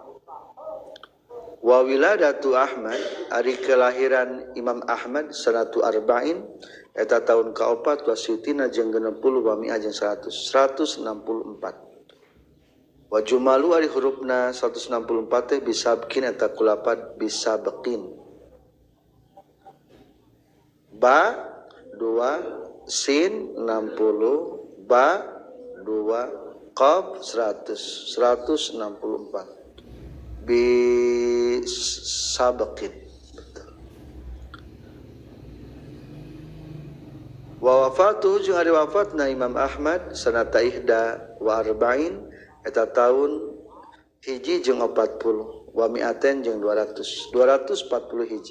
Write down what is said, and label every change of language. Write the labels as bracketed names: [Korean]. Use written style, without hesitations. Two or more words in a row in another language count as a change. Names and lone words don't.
[Arabic] وولادة أحمد [Sundanese] ari kelahiran Imam Ahmad [Arabic] سنة أربعين [Sundanese] eta tahun kaopat wasitina jeung 60 [Arabic] ومائة [Sundanese] jeung 164. [Arabic] وجمل [Sundanese] ari hurufna 164 teh bisabkin eta kulapad bisabqin. [Arabic] ب ٢ س ٦٠ ب ٢ ق ١٠٠ ١٦٤ بسبقين. ووفاته [Sundanese] jeung ari wafatna Imam Ahmad [Arabic] سنة إحدى وأربعين [Sundanese] eta tahun hiji jeung 40 [Arabic] ومائتين [Sundanese] jeung 240 hiji.